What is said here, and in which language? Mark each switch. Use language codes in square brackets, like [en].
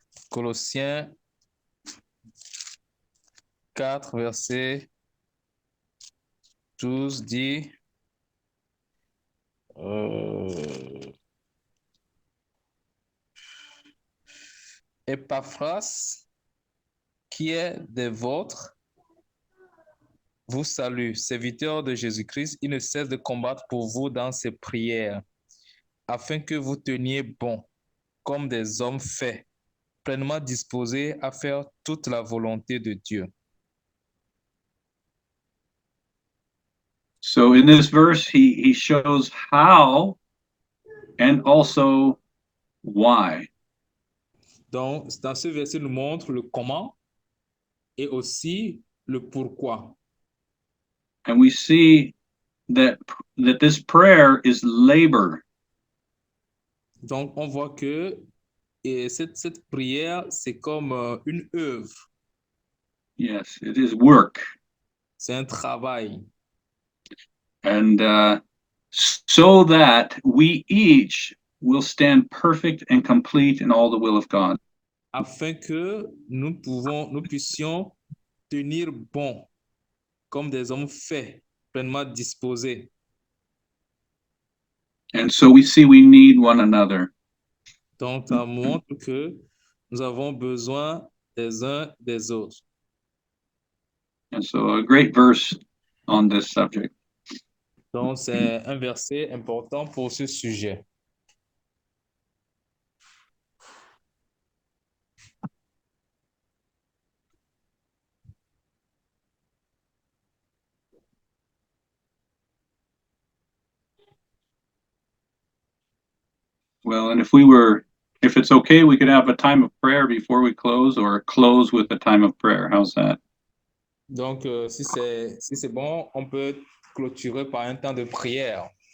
[fr] Colossiens 4, verset 12 dit Epaphras, qui est des vôtres, vous salue, serviteur de Jésus-Christ. Il ne cesse de combattre pour vous dans ses prières, afin que vous teniez bon, comme des hommes faits, pleinement disposés à faire toute la volonté de Dieu. [en] So in this verse, he shows how and also why. [fr] Donc, dans ce verset, il nous montre le comment et aussi le pourquoi. [en] And we see that this prayer is labor. [fr] Donc, on voit que cette prière, c'est comme une œuvre, [en] Yes, it is work. [fr] c'est un travail. [en] And so that we each will stand perfect and complete in all the will of God. [fr] Afin que nous puissions tenir bon, comme des hommes faits, pleinement disposés. [en] And so we see we need one another. [fr] Donc, ça montre que nous avons besoin des uns des autres. [en] And so a great verse on this subject. [fr] Donc, c'est un verset important pour ce sujet. [en] Well, and if it's okay, we could have a time of prayer before we close or close with a time of prayer. How's that? [fr] Donc, si c'est bon, on peut clôturer par un temps de prière.